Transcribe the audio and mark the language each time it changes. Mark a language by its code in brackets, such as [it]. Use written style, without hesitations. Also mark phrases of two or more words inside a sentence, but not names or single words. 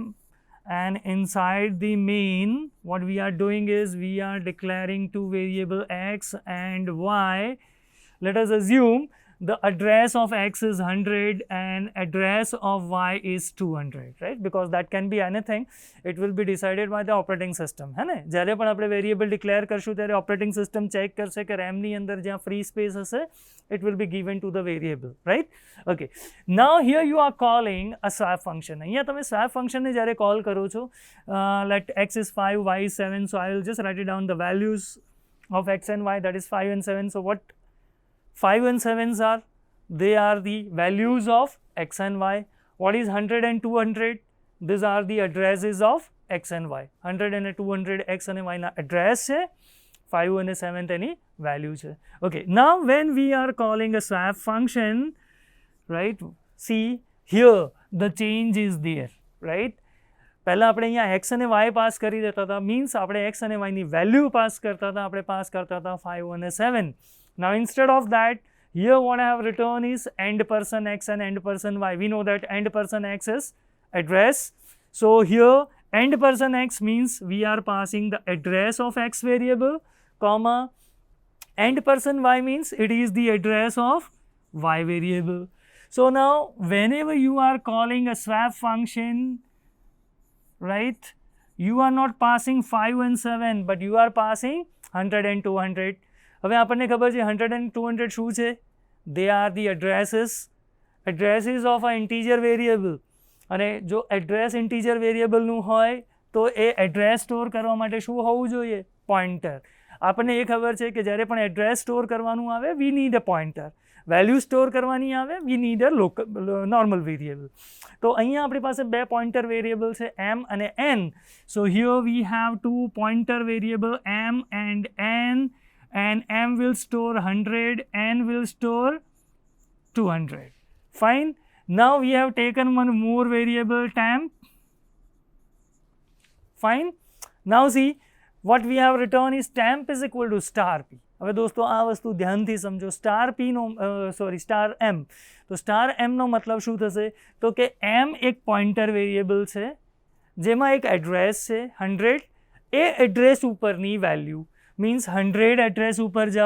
[en] And inside the main, what we are doing is we are declaring two variable x and y. Let us assume the address of x is 100 and address of y is 200, right? Because that can be anything. It will be decided by the operating system. [hi] है ना? [gu] જ્યારે પણ આપણે [en] variable declare [gu] કરશું ત્યારે [en] operating system check [gu] કરશે કે [en] RAM [gu] ની અંદર જ્યાં [en] free space હશે, it will be given to the variable, right? Okay. Now here you are calling a swap function. [gu] અહીંયા તમે [en] swap function [gu] ને જ્યારે call કરો છો, [en] let x is 5, y is 7. So I will just write it down the values of x and y, that is 5 and 7. So what 5 and 7s are? They are the values of x and y. What is 100 and 200? These are the addresses of x and y. 100 and 200 x and y na address છે, 5 and 7 તેની value છે. Okay, now when we are calling a swap function, right, see here the change is there, right? [gu] પહેલાં આપણે અહીંયા x અને y પાસ કરી દેતા હતા, મીન્સ આપણે x અને y ની વેલ્યુ પાસ કરતા હતા, આપણે પાસ કરતા હતા 5 અને 7. [en] Now instead of that, here what I have written is end person x and end person y. We know that end person x is address. So here end person x means we are passing the address of x variable, comma, end person y means it is the address of y variable. So now whenever you are calling a swap function, right, you are not passing 5 and 7, but you are passing 100 and 200. [gu] હવે આપણને ખબર છે 100 and 200 શું છે? [en] They are the addresses of an integer variable. [gu] અને જો [en] address integer variableનું [gu] હોય તો એ એડ્રેસ સ્ટોર કરવા માટે શું હોવું જોઈએ? પોઇન્ટર. આપણને એ ખબર છે કે જ્યારે પણ [en] address store [gu] કરવાનું આવે, [en] we need a pointer. value store [gu] કરવાની આવે, [en] we need a normal variable. [gu] તો અહીંયા આપણી પાસે બે [en] pointer variable [gu] છે, m અને n. [en] so here we have two pointer variable m and n. And m will store 100, n will store 200. Fine. Now we have taken one more variable temp. Fine. Now see, what we have written is temp is equal to star p. [gu] હવે દોસ્તો આ વસ્તુ ધ્યાનથી સમજો. [en] star p [gu] નો [en] star m. [gu] તો [en] star m [gu] નો મતલબ શું થશે? તો કે એમ એક [en] pointer variable [gu] છે જેમાં એક એડ્રેસ છે 100. એ એડ્રેસ ઉપરની [en] value means 100 address [gu] ઉપર જાઓ.